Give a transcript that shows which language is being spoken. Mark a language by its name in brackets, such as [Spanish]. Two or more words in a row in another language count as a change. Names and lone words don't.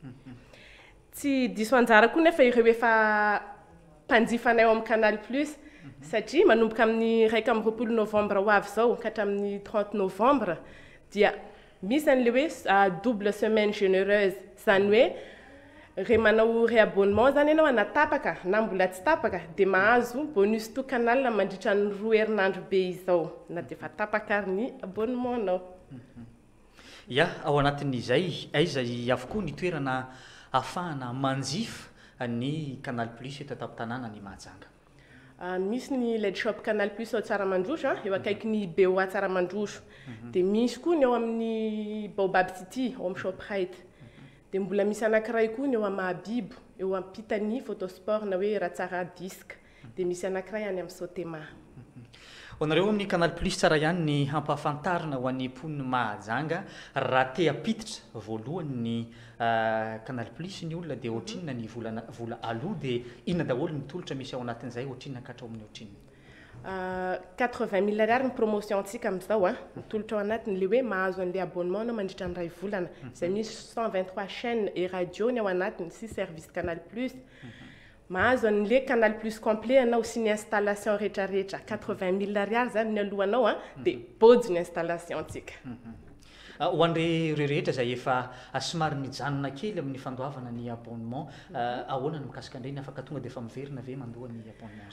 [Malagasy] Tsy diso anjara koa nefa ireo efa mpanjifanay ao amin'ny canal plus satria manomboka amin'ny 1 novembre ho avy zao ka hatramin'ny 30 novembre dia misy an'le hoe [French] double semaine généreuse [Malagasy] zany hoe re manao réabonnement zany ianao anatapaka na mbola tsy tapaka dia mahazo bonus to canal mandritra ny 2 herinandro be izao na dia efa tapaka ary ny abonnement anao. Ya ao anatin'izay aiza avokoa ny toerana ahafahana manjifa ny canal plus eto ataptanàna ny mahajanga? Misy ny led shop canal plus ao Tsaramandroso eo akaiky ny BOA Tsaramandroso dia misy koa ny ao amin'ny Baobab City ao amin'ny Shoprite dia mbola misy anankiray koa ny eo amin'ny Mahabibo eo ampitany photosport na hoe Ratsara disque dia misy anankiray any amin'ny Sotema. Onareo amin'ny canal plus tsara ihany ny hampahafantarina ho an'ny mponina mahajanga raha te hampiditra voalohany ny canal plus ny olona dia ohatrinona ny vola aloha dia inona daholo ny tolotra misy ao anatin'izay ohatrinona katrao amin'ny ohatrinona? 80 000 ariary ny promotion antsika amin'izao ny tolotra ao anatiny le hoe mahazo an'le abonnement anao mandritra ny ray volana izay misy 123 [French] chaînes et radio [Malagasy] ny ao anatiny sy service canal plus. Mahazo an'le canal plus complet anao sy ny installation rehetrarehetra 80 000 ariary zany ny alohanao dia body ny installation antsika. Ho an'ireo rehetra izay efa somary mijanona kely amin'ny fandoavana ny abonnement ahoana no mikasika an'ireny afaka tonga dia efa miverina ve mandoa ny abonnement?